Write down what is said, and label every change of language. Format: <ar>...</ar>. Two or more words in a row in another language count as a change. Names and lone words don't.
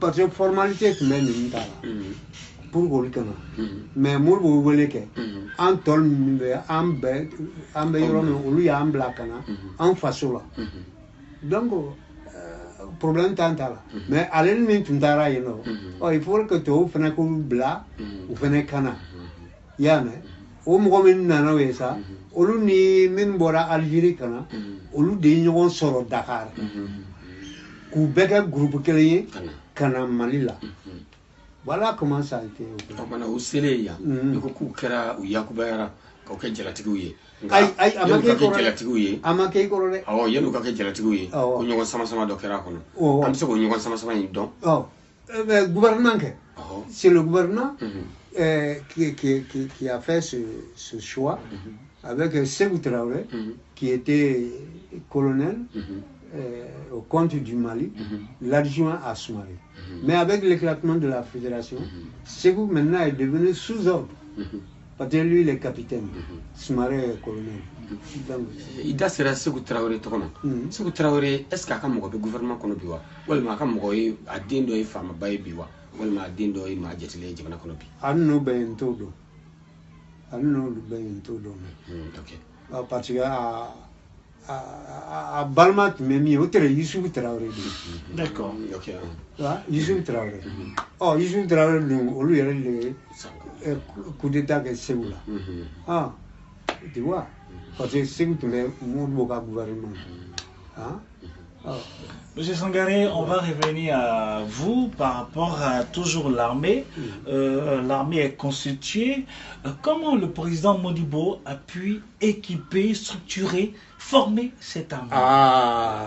<fr>parce que</fr> <bm>formalité tun bɛ ninnu ta la pour k'olu kɛ mais Modibo wele kɛ an tɔ min bɛ an bɛ yɔrɔ min olu y'an bila ka na an faso la donc problème t'an ta la mais ale ni min tun taara yen nɔ</bm> <fr>il faut que</fr> <bm>tubabu fana k'olu bila u fana ka na i y'a mɛn o mɔgɔ min nana o ye sa olu ni min bɔra Algérie ka na olu de ye ɲɔgɔn sɔrɔ Dakar k'u bɛɛ kɛ groupe kelen ye ka na Mali la</bm> <fr>voilà comment ça a été</fr> <bm>o mana u selen yan i ko k'u kɛra u yakubayara k'aw kɛ jalatigiw ye ayi a ma kɛ jalatigiw ye a ma kɛ i kɔrɔ dɛ yan'u ka kɛ jalatigiw ye ko ɲɔgɔn sama dɔ kɛra a kɔnɔ an bɛ se k'o ɲɔgɔn sama in dɔn</bm> <fr>gouvernement kɛ c'est le gouvernement qui a fait ce choix avec Sékou Traoré qui était colonel au compte du Mali, l'adjoint à Soumaré. Mais avec l'éclatement de la fédération, Sékou maintenant est devenu sous-ordre. Parce que lui, il est capitaine. Soumaré est colonel.</fr> <bm>I da sera Sékou Traoré tɔgɔ ma Sékou Traoré</bm> <fr>est ce que</fr> <bm>a ka mɔgɔ bɛ gouvernement kɔnɔ bi wa walima a ka mɔgɔ ye a den dɔ ye faamaba ye bi wa walima a den dɔ ye maa jatilen ye jamana kɔnɔ bi hali n'o bɛɛ ye n t'o dɔn hali n'olu bɛɛ ye n t'o dɔn</bm> <fr>parce que</fr> <bm>a balima tun bɛ min ye o tɛ Yusufu Traoré de</bm> <fr>d'accord</fr> <bm>Yusufu Traoré Yusufu Traoré dun olu yɛrɛ de ye</bm> <fr>coup d'état</fr> <bm>kɛ Sékou la</bm> <fr>tu vois</fr> <bm>parce que Sékou tun bɛ Modibo ka gouvernement</bm> <fr>Monsieur Sangaré, on va revenir à vous par rapport à toujours l'armée. L'armée est constituée. Comment le président Modibo a pu équiper, structurer, former cette armée?</fr>